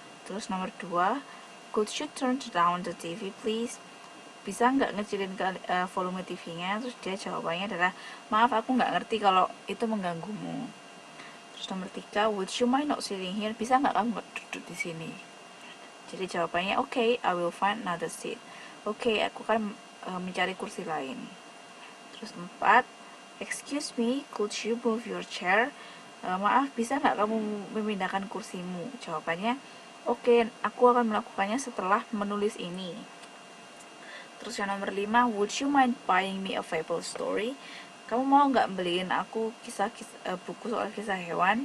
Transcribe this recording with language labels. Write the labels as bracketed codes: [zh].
[id] Terus nomor 2, [en] could you turn down the TV please? [id] Bisa nggak ngecilin volume TV-nya? Terus dia jawabannya adalah, maaf aku nggak ngerti kalau itu mengganggumu. Terus nomor 3, [en] would you mind not sitting here? [id] Bisa nggak kamu nggak duduk di sini? Jadi jawabannya, [en] okay, I will find another seat. [id] Oke, aku akan mencari kursi lain. Terus 4, [en] excuse me, could you move your chair? [id] Maaf, bisa nggak kamu memindahkan kursimu? Jawabannya, oke, aku akan melakukannya setelah menulis ini. Terus yang nomor 5, [en] would you mind buying me a fable story? [id] Kamu mau nggak beliin aku buku soal kisah hewan?